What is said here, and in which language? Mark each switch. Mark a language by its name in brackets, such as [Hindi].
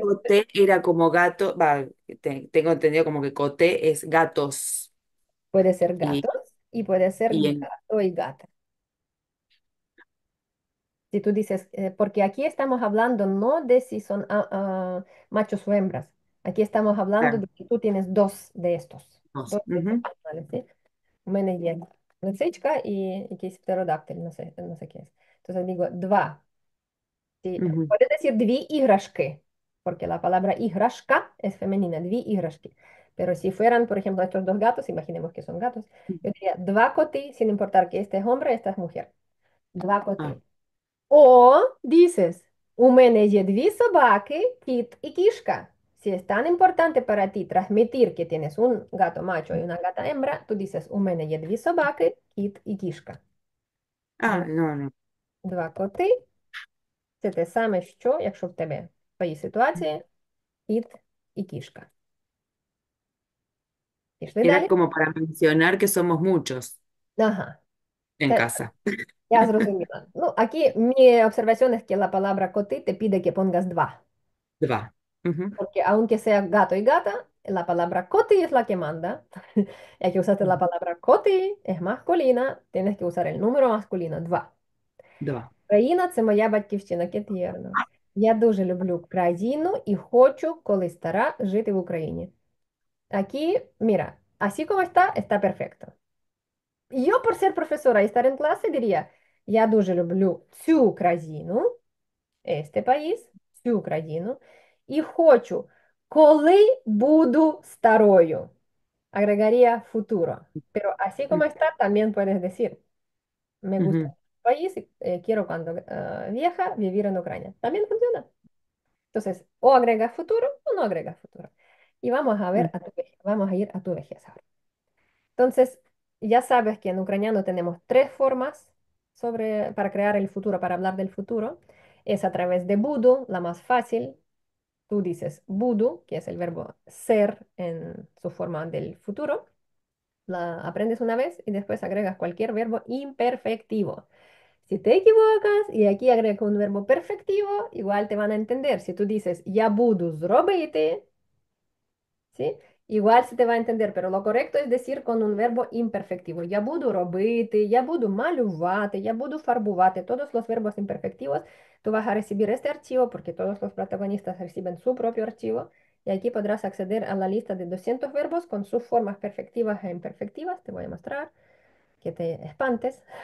[Spanish] coté era como gato, va, tengo entendido como que coté es gatos puede ser y, gatos y puede ser y en, gato y gata. Si tú dices, porque aquí estamos hablando no de si son machos o hembras. Aquí estamos hablando de que tú tienes dos de estos. dos. Dos de estos Ujú, animales, ¿sí? [Ukrainian] У мене є лисичка і якийсь птеродактиль, [Spanish] no sé qué es. Entonces digo, два. Sí, ujú, puedes decir [Ukrainian] дві іграшки, [Spanish] porque la palabra іграшка es femenina, дві іграшки. Pero si fueran, por ejemplo, estos dos gatos, imaginemos que son gatos, yo diría [Ukrainian] два коти, [Spanish] sin importar que este es hombre, esta es mujer. [Ukrainian] Два ah, коти. [Spanish] O dices, [Ukrainian] у мене є дві собаки, кіт і кішка. [Spanish] Si es tan importante para ti transmitir que tienes un gato macho y una gata hembra, tú dices, [Ukrainian] у мене є дві собаки, кіт і кішка. ah, Два, [Spanish] no, no. [Ukrainian] два коти. Це те саме, що, якщо в тебе в твоїй ситуації кіт і кішка. Пішли [Spanish] Era [Ukrainian] далі? [Spanish] como para mencionar que somos muchos Ага, en casa. [Ukrainian] я зрозуміла. [Spanish] Ну, aquí mi observación es que la palabra коти te pide que pongas два. Va. Ujú, Porque aunque sea gato y gata, la palabra coti es la que manda. Ya que usaste la palabra coti, es masculina, tienes que usar el número masculino, два. va. [Ukrainian] Країна– це моя батьківщина, Кетвірно. Я дуже люблю країну і хочу, коли стара, жити в Україні. [Spanish] Aquí, mira, así como está, está perfecto. Yo por ser profesora y estar en clase diría, [Ukrainian] я дуже люблю цю країну, [Spanish] este país, [Ukrainian] цю країну, і хочу, коли буду старою. [Spanish] Agregaría futuro. Pero así como está, también puedes decir, me gusta Ujú, el país y quiero cuando vieja vivir en Ucrania. También funciona. Entonces, o agregas futuro o no agregas futuro. Y vamos a ver ujú, a tu vejez. Vamos a ir a tu vejez ahora. Entonces, ya sabes que en ucraniano tenemos tres formas para crear el futuro, para hablar del futuro. Es a través de budu, la más fácil. Tú dices budu, que es el verbo ser en su forma del futuro. La aprendes una vez y después agregas cualquier verbo imperfectivo. Si te equivocas y aquí agregas un verbo perfectivo, igual te van a entender. Si tú dices [Ukrainian] я буду зробити, [Spanish] ¿sí? Igual se te va a entender, pero lo correcto es decir con un verbo imperfectivo. [Ukrainian] Я буду робити, я буду малювати, я буду фарбувати. [Spanish] Todos los verbos imperfectivos, tú vas a recibir este archivo porque todos los protagonistas reciben su propio archivo y aquí podrás acceder a la lista de 200 verbos con sus formas perfectivas e imperfectivas. Te voy a mostrar que te espantes.